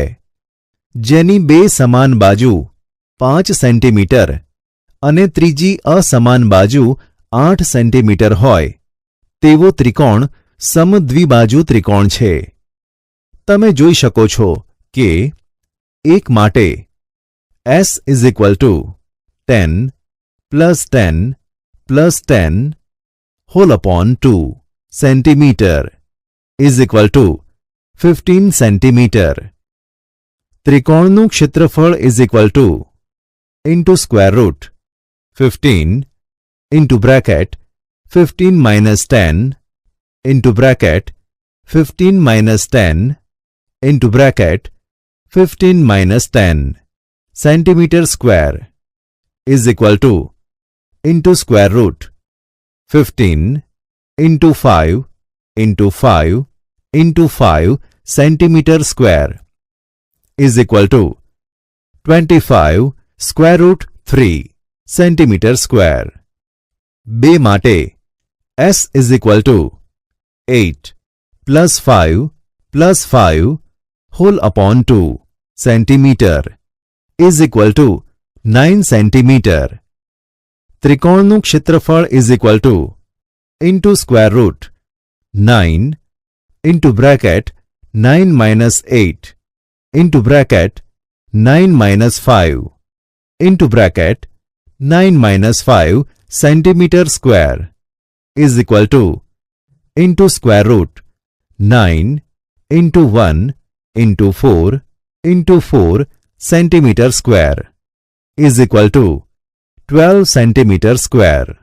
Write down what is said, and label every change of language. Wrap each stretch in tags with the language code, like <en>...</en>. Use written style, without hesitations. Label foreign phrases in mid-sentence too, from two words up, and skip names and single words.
<gu>જેની બે સમાન બાજુ 5 સેન્ટીમીટર અને ત્રીજી અસમાન બાજુ 8 સેન્ટીમીટર હોય તેવો ત્રિકોણ સમદ્વિબાજુ ત્રિકોણ છે. તમે જોઈ શકો છો કે એક માટે</gu> <en>S is equal to 10 plus 10 plus 10 whole upon 2 centimeter is equal to 15 centimeter.</en> <gu>ત્રિકોણનું ક્ષેત્રફળ</gu> <en>is equal to into square root 15 into bracket 15 minus 10 into bracket 15 minus 10 into bracket 15 minus 10 centimeter square is equal to into square root 15 into 5 into 5 into 5 centimeter square is equal to 25 square root 3 centimeter square.</en> <gu>બે માટે</gu> <en>S is equal to 8 plus 5 plus 5 whole upon 2 centimeter is equal to</en> <gu>9 સેન્ટીમીટર. ત્રિકોણનું ક્ષેત્રફળ</gu> <en>is equal to into square root 9 into bracket 9 minus 8 into bracket 9 minus 5 into bracket 9 minus 5 centimeter square is equal to into square root 9 into 1 into 4 into 4 centimeter square is equal to 12 centimeter square.</en>